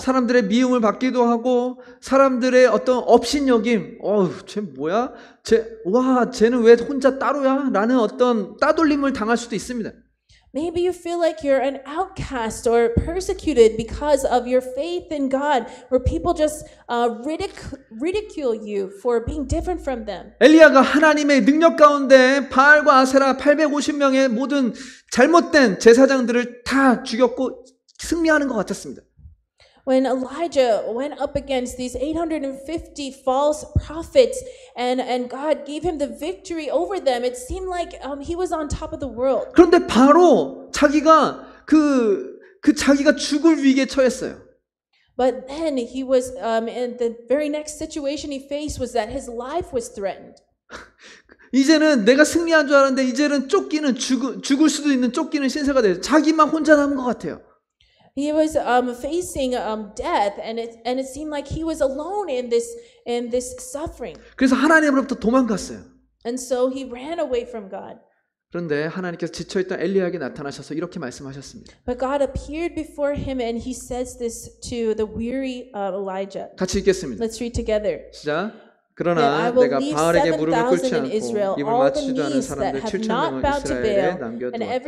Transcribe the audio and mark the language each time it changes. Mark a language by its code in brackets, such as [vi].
[ko] 사람들의 미움을 받기도 하고 사람들의 어떤 업신여김, 쟤 뭐야? 쟤는 왜 혼자 따로야? 라는 어떤 따돌림을 당할 수도 있습니다. [en] Maybe you feel like you're an outcast or persecuted because of your faith in God, where people just ridicule you for being different from them. [ko] 엘리야가 하나님의 능력 가운데 바알과 아세라 850명의 모든 잘못된 제사장들을 다 죽였고 승리하는 것 같았습니다. [en] When Elijah went up against these 850 false prophets and God gave him the victory over them, it seemed like he was on top of the world. [ko] 그런데 바로 자기가 자기가 죽을 위기에 처했어요. [en] But then he was in the very next situation he faced was that his life was threatened. [ko] 이제는 내가 승리한 줄 알았는데 이제는 죽을 수도 있는 쫓기는 신세가 돼서 자기만 혼자 남은 것 같아요. [en] He was facing death, and it seemed like he was alone in this suffering. [ko] 그래서 하나님으로부터 도망갔어요. [en] And so he ran away from God. [ko] 그런데 하나님께서 지쳐있던 엘리야에게 나타나셔서 이렇게 말씀하셨습니다. [en] But God appeared before him, and he says this to the weary Elijah. [ko] 같이 읽겠습니다. [en] Let's read together. [ko] 시작. 그러나 내가 바알에게 무릎을 꿇지 않고 입을 맞추지도 않은 사람들 7,000명을 이스라엘에 남겨두었다.